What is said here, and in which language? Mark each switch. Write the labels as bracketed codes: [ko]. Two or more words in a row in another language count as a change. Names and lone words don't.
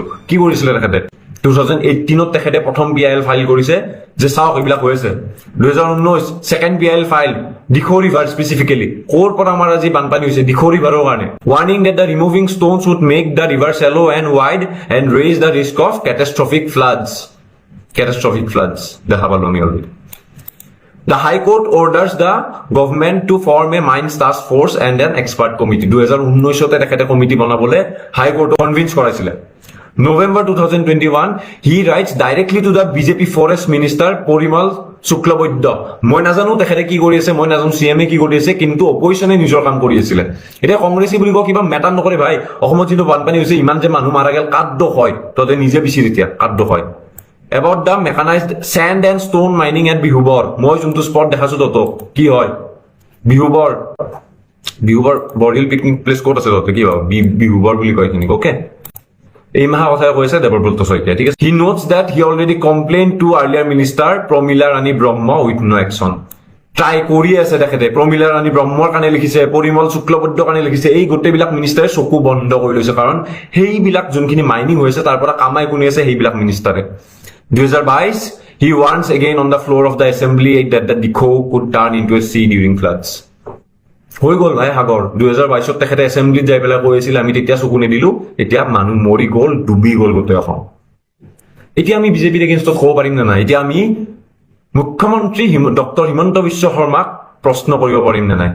[as] কি কৰিছিলে তেখেতে? 2018ত তেখেতে প্ৰথম BIL ফাইল কৰিছে যে চাওক এইবিলাক হৈ আছে। 2019 [en] second BIL file [as] দিখৌ ৰিভাৰ স্পেচিফিকেলি, ক'ৰ পৰা আমাৰ আজি বানপানী হৈছে? দিখৌ ৰিভাৰৰ কাৰণে। [en] warning that the removing stones would make the river shallow and wide and raise the risk of catastrophic floods [as] দেখা পালো আমি অলৰেডি। [en] The High Court orders the government to form a mines task force and an expert committee. [as] 2019তে তেখেতে কমিটি বনাবলৈ হাই কোৰ্ট কনভিন্স কৰাইছিলে। [en] November 2021 he writes directly to the BJP forest minister পৰিমল শুক্লবৈদ্য। [as] মই নাজানো তেখেতে কি কৰি আছে, মই নাজানো CM কি কৰি আছে, কিন্তু অপজিশ্যনে নিজৰ কাম কৰি আছিলে। এতিয়া কংগ্ৰেছী বুলি কওঁ কিবা মেটাৰ নকৰে ভাই। অসমত যিটো বানপানী হৈছে, ইমান যে মানুহ [bn] মাৰা গেল, [as] কাক দোষ হয়? তহঁতে নিজে বিচাৰি এতিয়া কাক দোষ হয়? [en] About the mechanized sand and stone mining at [as] বিহুবৰ, মই যোনটো স্পট দেখাছো তহঁতক, কি হয় বিহুবৰ বৰহিল পিকনিক প্লেচ ক'ত আছে? তহঁতে কি ভাব বিহুবৰ বুলি কয় এইখিনিক? অ'কে, এই মাহা কথাই কৈছে দেৱব্ৰত শইকীয়া, ঠিক আছে। [en] He notes that he already complained to earlier minister প্ৰমীলা ৰাণী ব্ৰহ্ম with no action. [as] ট্ৰাই কৰি আছে তেখেতে। প্ৰমীলা ৰাণী ব্ৰহ্মৰ কাৰণে লিখিছে, পৰিমল শুক্লবৈদ্যৰ কাৰণে লিখিছে। এই গোটেইবিলাক মিনিষ্টাৰে চকু বন্ধ কৰি লৈছে, কাৰণ সেইবিলাক যোনখিনি মাইনিং হৈছে তাৰ পৰা কামাই কোনে আছে? সেইবিলাক মিনিষ্টাৰে। [en] 2022 he warns again on the floor of the assembly that the Dikhou could turn into a sea during floods. [as] হৈ গ'ল ভাই সাগৰ। 2022ত তেখেতে এছেম্বলিত যাই পেলাই কৈ আছিল, আমি তেতিয়া চকু নিদিলো, এতিয়া মানুহ মৰি গ'ল, ডুবি গ'ল গোটেই অসম। এতিয়া আমি বিজেপিৰ এগেইনষ্টত ক'ব পাৰিম নে নাই? এতিয়া আমি মুখ্যমন্ত্ৰী ডক্টৰ হিমন্ত বিশ্ব শৰ্মাক প্ৰশ্ন কৰিব পাৰিম নে নাই?